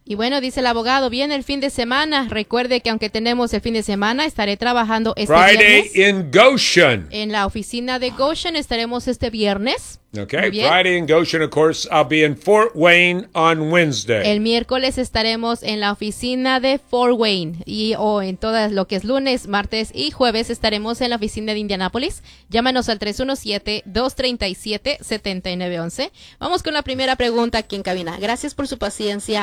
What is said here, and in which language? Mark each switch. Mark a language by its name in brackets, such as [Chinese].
[Spanish] Y bueno, dice el abogado, viene el fin de semana. Recuerde que aunque tenemos el fin de semana, estaré trabajando este [English] Friday [Spanish] viernes. [English] In Goshen. [Spanish] En la oficina de Goshen estaremos este viernes. [English] Okay, Friday in Goshen, of course, I'll be in Fort Wayne on Wednesday. [Spanish] El miércoles estaremos en la oficina de Fort Wayne. Y en todo lo que es lunes, martes y jueves estaremos en la oficina de Indianapolis. Llámanos al 317-237-7911. Vamos con la primera pregunta aquí en cabina. Gracias por su paciencia.